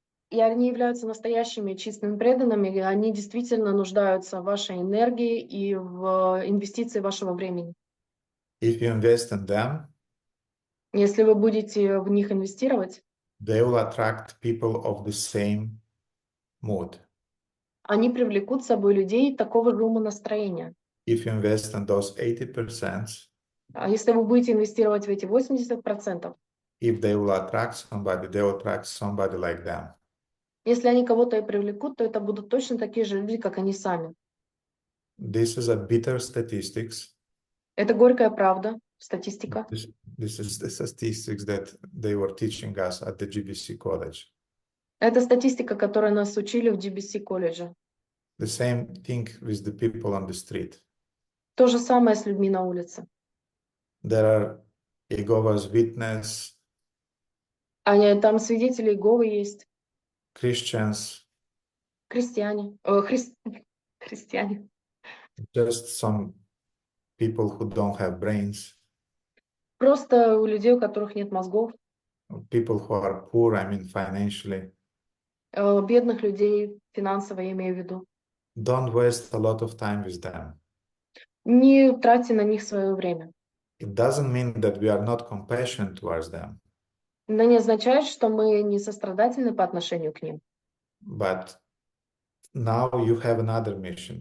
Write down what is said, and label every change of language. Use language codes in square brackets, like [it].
[ru] они являются настоящими чистыми преданными, и они действительно нуждаются в вашей энергии и в инвестиции вашего времени. [en] If you invest in them, [ru] Если вы будете в них инвестировать, [en] they will attract people of the same mood. [ru] они привлекут с собой людей такого же умонастроения. [en] If you invest in those 80%, [ru] А если вы будете инвестировать в эти 80%, [en] if they will attract somebody, they will attract somebody like them. [ru] если они кого-то и привлекут, то это будут точно такие же люди, как они сами. [en] This is a bitter statistics. [ru] Это горькая правда, статистика. [en] This is the statistics that they were teaching us at the GBC college. [ru] Это статистика, которую нас учили в GBC колледже. [en] The same thing with the people on the street. [ru] То же самое с людьми на улице. [en] There are Jehovah's Witness, [ru] Там свидетели Иеговы есть, [en] Christians, [ru] христиане, христиане. [en] just some people who don't have brains, [ru] Просто у людей, у которых нет мозгов, [en] people who are poor, I mean financially. [ru] бедных людей, финансово я имею в виду. [en] Don't waste a lot of time with them. [ru] Не тратьте на них свое время. [en] It doesn't mean that we are not compassionate towards them, [ru] Это не означает, что мы не сострадательны по отношению к ним. [en] but now you have another mission.